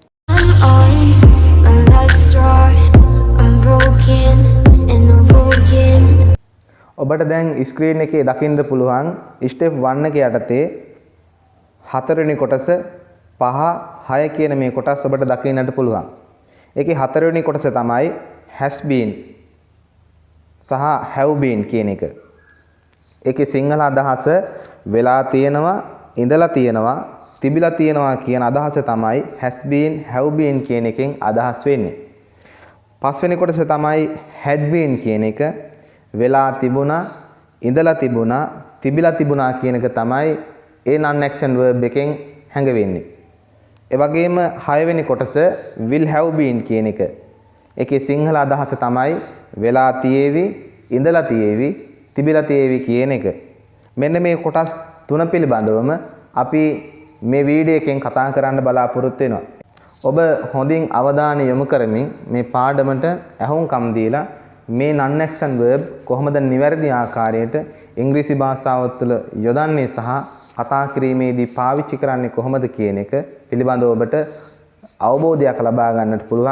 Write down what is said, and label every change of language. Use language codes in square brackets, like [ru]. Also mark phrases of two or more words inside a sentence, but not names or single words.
[si] ඔබට දැන් ස්ක්‍රීන් එකේ දකින්න පුළුවන් step 1 එක යටතේ 4 වෙනි කොටස 5 6 කියන මේ කොටස් ඔබට දකින්නට පුළුවන්. ඒකේ 4 වෙනි කොටස තමයි [en] has been [si] සහ [en] have been [si] කියන එක. ඒකේ සිංහල අදහස වෙලා තියෙනවා, ඉඳලා තියෙනවා, තිබිලා තියෙනවා කියන අදහස තමයි [en] has been have been [si] කියන එකෙන් අදහස් වෙන්නේ. 5 වෙනි කොටස තමයි [en] had been [si] කියන එක. වෙලා තිබුණා, ඉඳලා තිබුණා, තිබිලා තිබුණා කියන එක තමයි ඒ [en] non action verb [si] එකෙන් හැඟවෙන්නේ. ඒ වගේම 6 වෙනි කොටස [en] will have been [si] කියන එක. ඒකේ සිංහල අදහස තමයි වෙලා තියේවි, ඉඳලා තියේවි, තිබිලා තියේවි කියන එක. මෙන්න මේ කොටස් තුන පිළිබඳවම අපි මේ වීඩියෝ එකෙන් කතා කරන්න බලාපොරොත්තු වෙනවා. ඔබ හොඳින් අවධානය යොමු කරමින් මේ පාඩමට ඇහුම්කම් දීලා මේ [en] non action verb [si] කොහොමද නිවැරදි ආකාරයට ඉංග්‍රීසි භාෂාව තුළ යොදන්නේ සහ කතා කිරීමේදී පාවිච්චි කරන්නේ කොහොමද කියන එක පිළිබඳව ඔබට අවබෝධයක් ලබා ගන්නට පුළුවන්.